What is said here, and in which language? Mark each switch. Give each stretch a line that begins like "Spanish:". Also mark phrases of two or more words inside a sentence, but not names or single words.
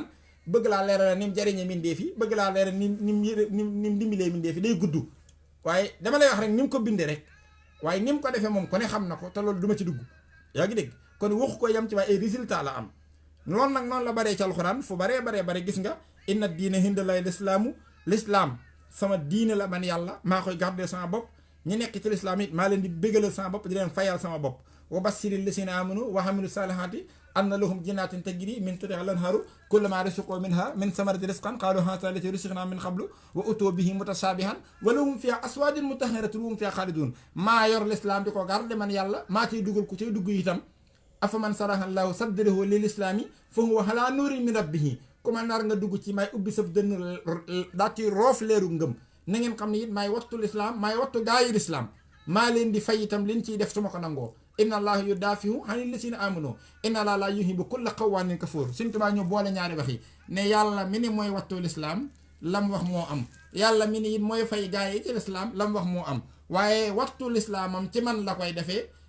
Wolof: bëgg laa leeral ni mu jariñe mindeef yi bëgg laa leeral ni mu dimbilee mindeef yi day gudd waaye dama lay wax rek ni mu ko bindee rek waaye ni mu ko defee moom ko ne xam na ko te loolu duma ci dugg yaa ngi dégg kon waxu ko yem ci waaye ay résultat la am loolu nag noonu la baree ci alxuraan fu bare gis nga
Arabic: إن الدين عند الله الإسلام
Wolof: sama diine la man yàlla maa koy garder sama bopp ñi nekk ci lislaam it maa leen di bégalal sama bopp di leen fayal sama bopp
Arabic: وبشر الذين آمنوا وعملوا الصالحات أن لهم جنات تجري من تحتها الأنهار كلما رزقوا منها من ثمرة رزقا قالوا هذا الذي رزقنا من قبل وأتوا به متشابها ولهم فيها أزواج مطهرة وهم فيها خالدون
Wolof: maa yor lislaam di ko garder man yàlla maa ciy dugal ku ciy dugg itam
Arabic: أفمن شرح الله صدره للإسلام فهو على نور من ربه
Wolof: kuma nar nga dugg ci may ubbi sab dënn daa ci roof leeru ngëm na ngeen xam ne it maay wattu lislaam maay wattu gaayi lislaam maa leen di fay itam liñ ciy def su ma ko nangoo
Arabic: إن الله يدافع عن الذين آمنوا إن الله لا يحب كل خوان كفور
Wolof: Sëñ Tuubaa ñu boole ñaari wax yi ne yàlla mi ni mooy wattu lislaam lam wax moo am yàlla mi ni it mooy fay gaay yi ci lislaam lam wax moo am waaye wattu lislaamam ci man la koy defee